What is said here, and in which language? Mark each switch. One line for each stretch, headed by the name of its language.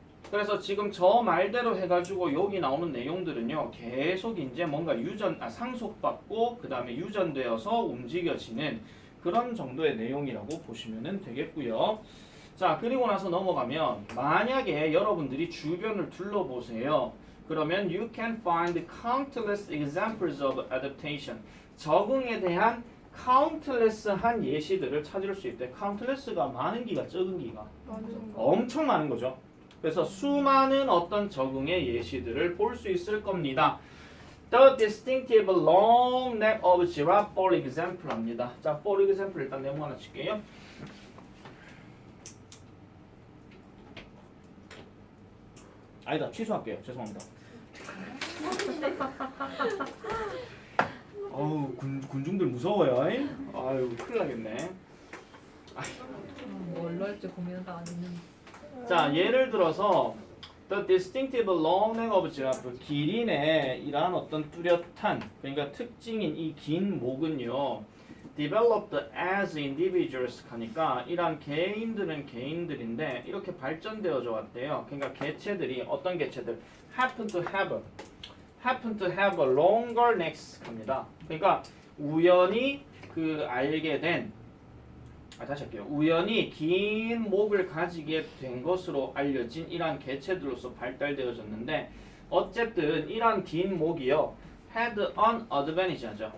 Korean: 그래서 지금 저 말대로 해가지고 여기 나오는 내용들은요 계속 이제 뭔가 상속받고 그 다음에 유전되어서 움직여지는 그런 정도의 내용이라고 보시면 되겠고요. 자, 그리고 나서 넘어가면 만약에 여러분들이 주변을 둘러보세요. 그러면
English: you can find countless examples of adaptation.
Korean: 적응에 대한 countless한 예시들을 찾을 수 있대. countless가 많은 기가 적은 기가 많은 거. 엄청 많은 거죠. 그래서 수많은 어떤 적응의 예시들을 볼 수 있을 겁니다.
English: The distinctive long neck of giraffe, for example
Korean: 합니다. 자, for example 일단 네모 하나 칠게요. 아니다, 취소할게요. 죄송합니다. 어우, 군중들 무서워요. 아유, 큰일 나겠네. 뭘로 할지 고민하다 안 했는데. 자, 예를 들어서
English: The distinctive long neck of giraffe,
Korean: 기린의 이러한 어떤 뚜렷한, 그러니까 특징인 이 긴 목은요
English: developed as individuals
Korean: 하니까 이러한 개인들은 개인들인데 이렇게 발전되어져 왔대요. 그러니까 개체들이 어떤 개체들
English: happen to have a longer necks
Korean: 합니다. 그러니까 우연히 알게 된 다시 할게요. 우연히 긴 목을 가지게 된 것으로 알려진 이러한 개체들로서 발달되어졌는데 어쨌든 이러한 긴 목이요
English: had an advantage
Korean: 하죠.